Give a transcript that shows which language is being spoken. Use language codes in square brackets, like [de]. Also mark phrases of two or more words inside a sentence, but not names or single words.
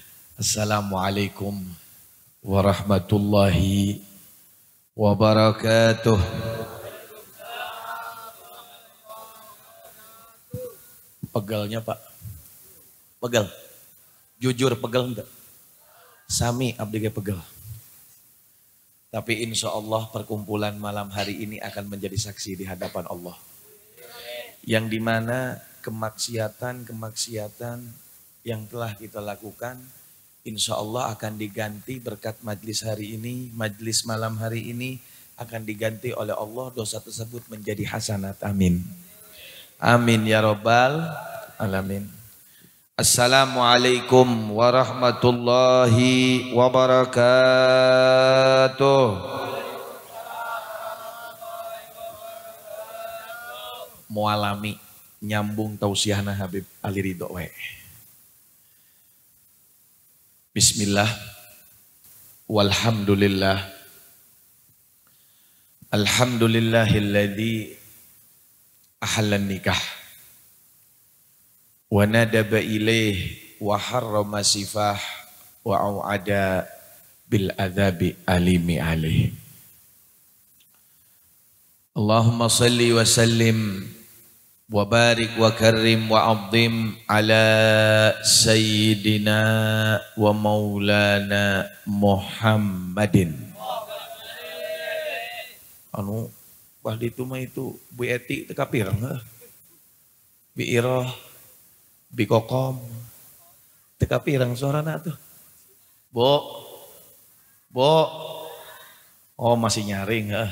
[ar] السلام عليكم ورحمة الله وبركاته. [id] Pegelnya Pak, pegel. Jujur pegel enggak? [su] Sami abdi ge pegel. [id] Tapi [ar] إن شاء الله [id] perkumpulan malam hari ini akan menjadi saksi di hadapan Allah. Yang dimana kemaksiatan yang telah kita lakukan, [ar] إن شاء الله [id] akan diganti berkat majlis hari ini, majlis malam hari ini akan diganti oleh Allah, dosa tersebut menjadi hasanat. [ar] آمين آمين يا رب العالمين. السلام عليكم ورحمة الله وبركاته. [su] Mualami nyambung tausiahna Habib Ali Ridho we. [ar] بسم الله والحمد لله الحمد لله الذي أحل النكاح وندب إليه وحرم السفاح وأوعد بالعذاب الأليم عليه. اللهم صل وسلم وبارك وكرم وعظم على سيدنا ومولانا محمد. [su] Anu bahdi itu mah itu Bu Eti teu kapireng heuh. Bi Iroh, Bi Kokom teu kapireng suarana tuh. Bo. Oh masih nyaring heuh.